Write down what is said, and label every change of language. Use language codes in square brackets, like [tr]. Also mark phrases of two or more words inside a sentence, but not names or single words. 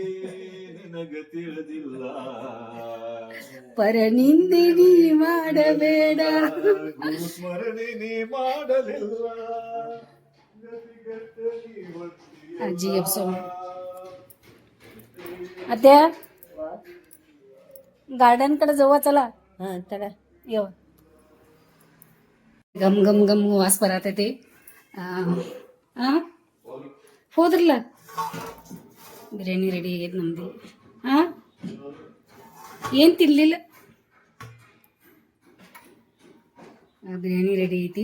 [kn] ಪರನಿಂದಿನಿ ಮಾಡಬೇಡ, ಅಜ್ಜಿ ಎಪ್ಸೋ. [mr] ಅತ್ಯ गार्डन कडे जाऊ चला. चला येऊ. [kn] ಗಮ್ ಗಮ್ ಗಮ್ ವಾಸ ಬರತೈತಿ. ಹೋದ್ರಲ್ಲ, ಬಿರಿಯಾನಿ ರೆಡಿ ಆಗೈತಿ ನಮ್ದು. ಏನ್ ತಿನ್ಲಿಲ್ಲ, ಬಿರಿಯಾನಿ ರೆಡಿ ಐತಿ.